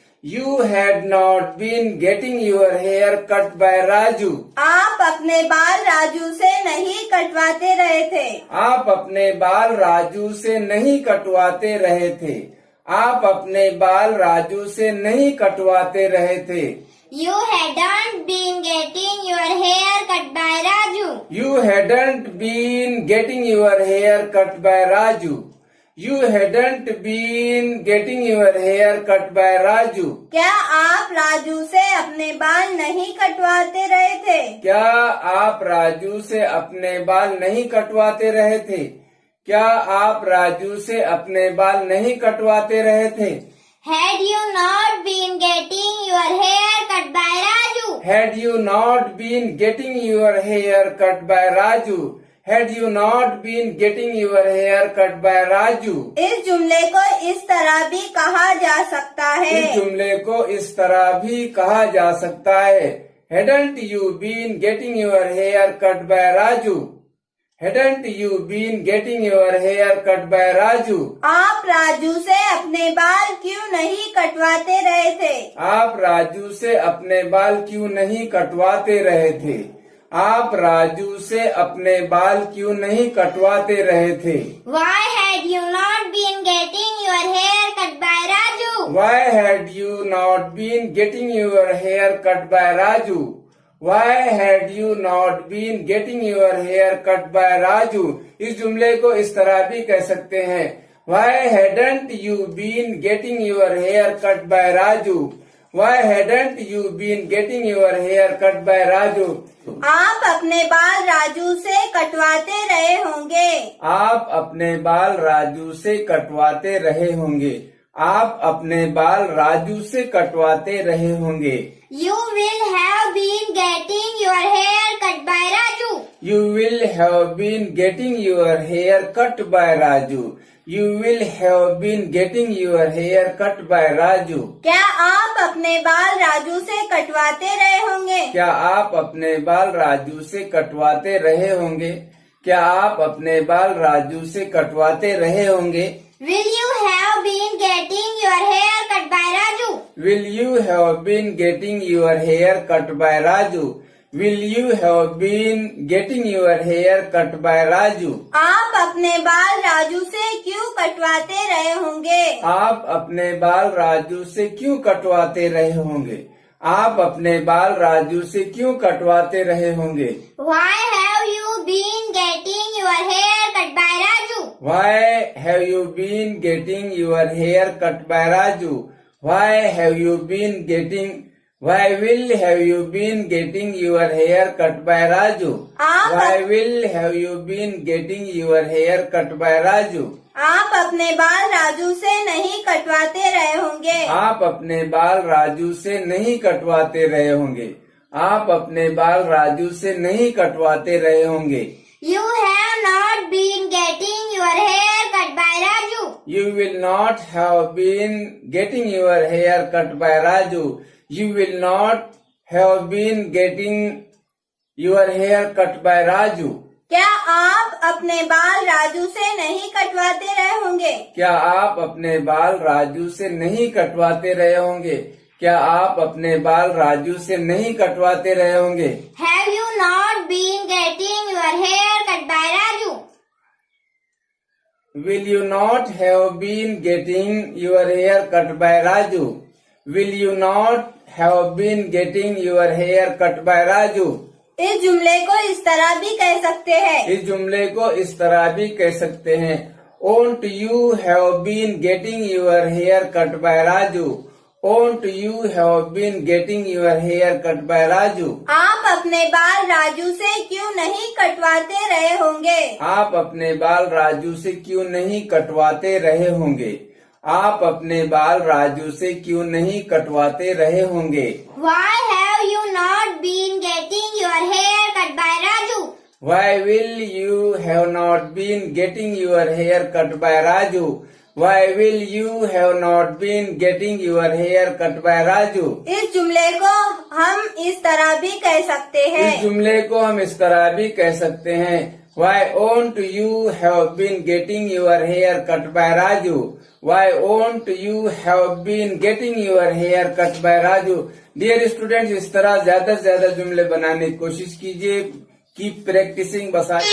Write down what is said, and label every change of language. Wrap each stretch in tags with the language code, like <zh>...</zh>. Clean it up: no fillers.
<en>You had not been getting your hair cut by Raju.</en> <hi>आप अपने बाल राजू से नहीं कटवाते रहे थे। आप अपने बाल राजू से नहीं कटवाते रहे थे। आप अपने बाल राजू से नहीं कटवाते रहे थे।</hi> <en>You hadn't been getting your hair cut by Raju. You hadn't been getting your hair cut by Raju. You hadn't been getting your hair cut by Raju.</en> <hi>क्या आप राजू से अपने बाल नहीं कटवाते रहे थे? क्या आप राजू से अपने बाल नहीं कटवाते रहे थे? क्या आप राजू से अपने बाल नहीं कटवाते रहे थे?</hi> <en>Had you not been getting your hair cut by Raju? Had you not been getting your hair cut by Raju? Had you not been getting your hair cut by Raju?</en> <hi>इस जुमले को इस तरह भी कहा जा सकता है। इस जुमले को इस तरह भी कहा जा सकता है</hi> <en>Hadn't you been getting your hair cut by Raju? Hadn't you been getting your hair cut by Raju?</en> <hi>आप राजू से अपने बाल क्यों नहीं कटवाते रहे थे? आप राजू से अपने बाल क्यों नहीं कटवाते रहे थे? आप राजू से अपने बाल क्यों नहीं कटवाते रहे थे?</hi> <en>Why had you not been getting your hair cut by Raju? Why had you not been getting your hair cut by Raju? Why had you not been getting your hair cut by Raju?</en> <hi>इस जुमले को इस तरह भी कह सकते हैं</hi> <en>Why hadn't you been getting your hair cut by Raju? Why hadn't you been getting your hair cut by Raju?</en> <hi>आप अपने बाल राजू से कटवाते रहे होंगे। आप अपने बाल राजू से कटवाते रहे होंगे। आप अपने बाल राजू से कटवाते रहे होंगे।</hi> <en>You will have been getting your hair cut by Raju. You will have been getting your hair cut by Raju. You will have been getting your hair cut by Raju.</en> <hi>क्या आप अपने बाल राजू से कटवाते रहे होंगे? क्या आप अपने बाल राजू से कटवाते रहे होंगे? क्या आप अपने बाल राजू से कटवाते रहे होंगे?</hi> <en>Will you have been getting your hair cut by Raju? Will you have been getting your hair cut by Raju? Will you have been getting your hair cut by Raju?</en> <hi>आप अपने बाल राजू से क्यों कटवाते रहे होंगे? आप अपने बाल राजू से क्यों कटवाते रहे होंगे? आप अपने बाल राजू से क्यों कटवाते रहे होंगे?</hi> <en>Why have you been getting your hair cut by Raju? Why have you been getting your hair cut by Raju? Why have you been getting? Why will have you been getting your hair cut by Raju? Why will have you been getting your hair cut by Raju?</en> <hi>आप अपने बाल राजू से नहीं कटवाते रहे होंगे। आप अपने बाल राजू से नहीं कटवाते रहे होंगे। आप अपने बाल राजू से नहीं कटवाते रहे होंगे।</hi> <en>You have not been getting your hair cut by Raju. You will not have been getting your hair cut by Raju. You will not have been getting your hair cut by Raju.</en> <hi>क्या आप अपने बाल राजू से नहीं कटवाते रहे होंगे? क्या आप अपने बाल राजू से नहीं कटवाते रहे होंगे? क्या आप अपने बाल राजू से नहीं कटवाते रहे होंगे?</hi> <en>Have you not been getting your hair cut by Raju? Will you not have been getting your hair cut by Raju? Will you not have been getting your hair cut by Raju?</en> <hi>इस जुमले को इस तरह भी कह सकते हैं। इस जुमले को इस तरह भी कह सकते हैं।</hi> <en>Won't you have been getting your hair cut by Raju? Won't you have been getting your hair cut by Raju?</en> <hi>आप अपने बाल राजू से क्यों नहीं कटवाते रहे होंगे? आप अपने बाल राजू से क्यों नहीं कटवाते रहे होंगे? आप अपने बाल राजू से क्यों नहीं कटवाते रहे होंगे?</hi> <en>Why have you not been getting your hair cut by Raju? Why will you have not been getting your hair cut by Raju? Why will you have not been getting your hair cut by Raju?</en> <hi>इस जुमले को हम इस तरह भी कह सकते हैं। इस जुमले को हम इस तरह भी कह सकते हैं।</hi> <en>Why won't you have been getting your hair cut by Raju? Why won't you have been getting your hair cut by Raju? Dear students,</en> <hi>इस तरह ज्यादा से ज्यादा जुमले बनाने की कोशिश कीजिए।</hi> <en>Keep practising.</en> <hi>बस</hi>